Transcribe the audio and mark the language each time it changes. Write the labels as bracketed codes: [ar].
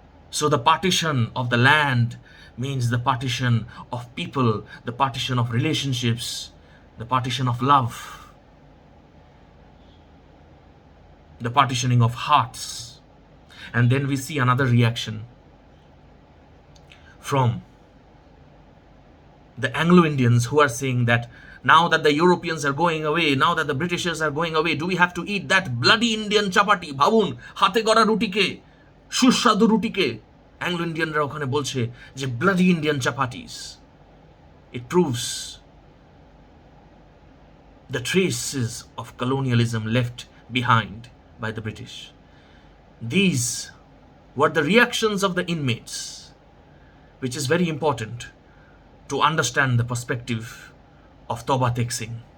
[en] So the partition of the land means the partition of people, the partition of relationships, the partition of love, the partitioning of hearts. And then we see another reaction from the Anglo-Indians who are saying that now that the Europeans are going away, now that the Britishers are going away, do we have to eat that bloody Indian chapati? [bn] ভাবুন, হাতে গড়া রুটিকে, সুস্বাদু রুটিকে Anglo ইন্ডিয়ানরা ওখানে বলছে যে [en] bloody Indian chapatis. It proves the traces of colonialism left behind by the British. These were the reactions of the inmates, which is very important to understand the perspective of Toba Tek Singh.